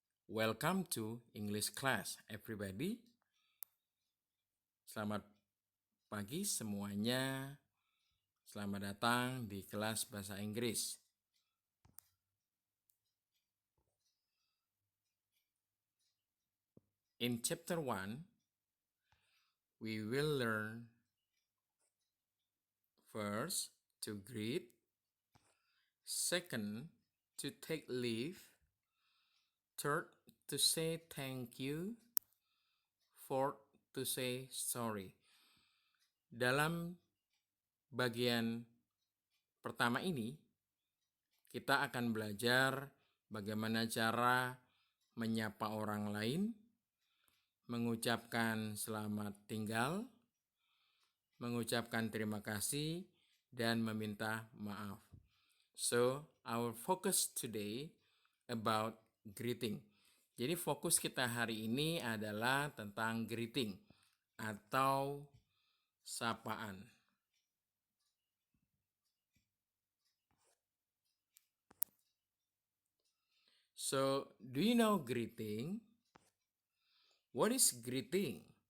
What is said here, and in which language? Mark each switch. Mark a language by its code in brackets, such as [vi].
[en] Welcome to English class, everybody. [id] Selamat pagi semuanya. Selamat datang di kelas bahasa Inggris. [en] In chapter 1, we will learn first to greet, second to take leave, third to say thank you, fourth to say sorry. [id] Dalam bagian pertama ini, kita akan belajar bagaimana cara menyapa orang lain, mengucapkan selamat tinggal, mengucapkan terima kasih, dan meminta maaf. [en] So, our focus today about greeting. [id] Jadi fokus kita hari ini adalah tentang greeting atau sapaan. [en] So, do you know greeting? What is greeting?